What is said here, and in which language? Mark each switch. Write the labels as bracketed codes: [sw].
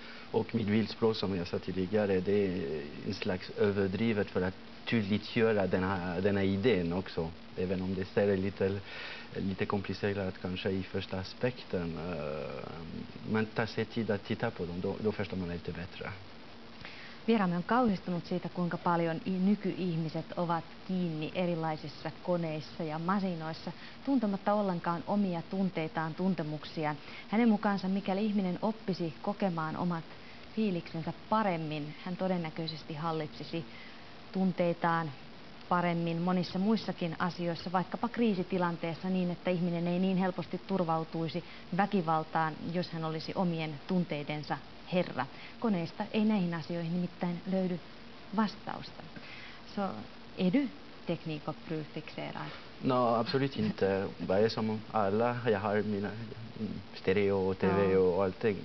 [sv] Och mitt bildspråk som jag sa tidigare, det är en slags överdrivet för att tydliggöra den här idén också. Även om det ser lite komplicerat kanske i första aspekten. Man tar sig tid att titta på dem, då förstår man lite bättre. [fi] Vieraamme on kauhistunut siitä, kuinka paljon nykyihmiset ovat kiinni erilaisissa koneissa ja masinoissa, tuntematta ollenkaan omia tunteitaan, tuntemuksiaan. Hänen mukaansa, mikäli ihminen oppisi kokemaan omat fiiliksensä paremmin, hän todennäköisesti hallitsisi tunteitaan paremmin monissa muissakin asioissa, vaikkapa kriisitilanteessa niin, että ihminen ei niin helposti turvautuisi väkivaltaan, jos hän olisi omien tunteidensa herra. Koneista ei näihin asioihin nimittäin löydy vastausta. [sv] Så är du teknikuppfixerad? No, absolut inte. Bara som alla. Jag har mina stereo och tv och allting.